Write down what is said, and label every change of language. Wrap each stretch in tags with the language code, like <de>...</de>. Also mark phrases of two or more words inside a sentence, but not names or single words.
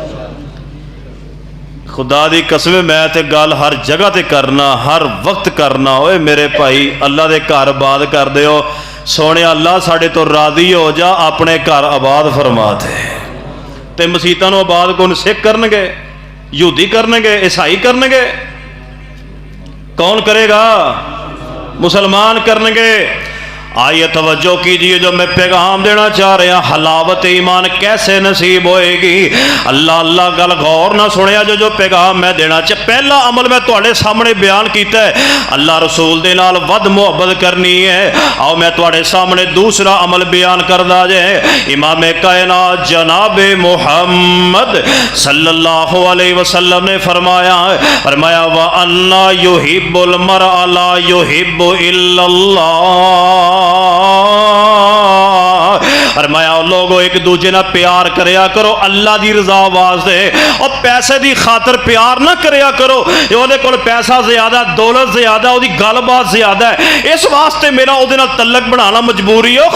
<pa>خدا دی قسم میں تے گل ہر جگہ تے کرنا ہر وقت کرنا. اوئے میرے بھائی اللہ دے گھر آباد کر دیو سونے اللہ ساڈے تو راضی ہو جا اپنے گھر آباد فرما دے. تے مسیتاں نوں آباد کون سکھ کرنگے یہودی کرنگے عیسائی کرنگے کون کرے گا مسلمان کرنگے.</pa> <ur>آئیے توجہ کیجیے جو میں پیغام دینا چاہ رہا حلاوت ایمان کیسے نصیب ہوئے گی.</ur> <pa>اللہ اللہ گل غور نال سنیا جو پیغام میں دینا چاہ پہلا عمل میں تہاڈے سامنے بیان کیا ہے اللہ رسول دے نال ودھ محبت کرنی ہے. آؤ میں تہاڈے سامنے دوسرا عمل بیان کردا جے امام کائنات جناب محمد</pa> <ar>صلى الله عليه وسلم</ar> <pa>نے فرمایا</pa> <ar>وأن يحب المرء لا يحبه إلا لله.</ar> <pa>فرمایا لوکو ایک دوجے نال پیار کریا کرو اللہ کی رضا واسطے اور پیسے کی خاطر پیار نا کریا کرو اوہدے کول پیسہ زیادہ دولت زیادہ اوہدی گل بات زیادہ ہے اس واسطے میرا اوہدے نال تعلق بنانا مجبوری ہے.</pa>